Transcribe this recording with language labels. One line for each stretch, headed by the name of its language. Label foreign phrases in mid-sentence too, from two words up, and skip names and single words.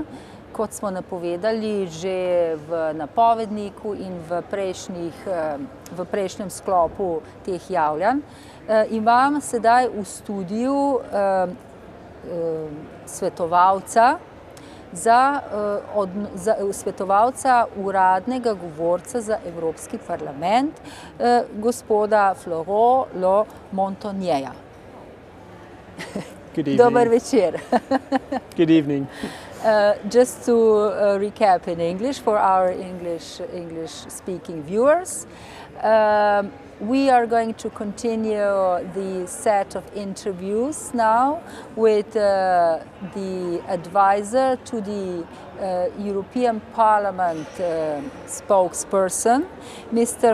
Slovenian: Kot smo napovedali že v napovedniku in v prejšnjem sklopu teh javljanj, imam sedaj v studiu svetovalca uradnega govorca za Evropski parlament, gospoda Florent Montagnerja.
English: Good evening.
Slovenian: Dober večer.
English: Good evening. Just to recap in English for our English-speaking viewers, we are going to continue the set of interviews now with the advisor to the European Parliament spokesperson, Mr.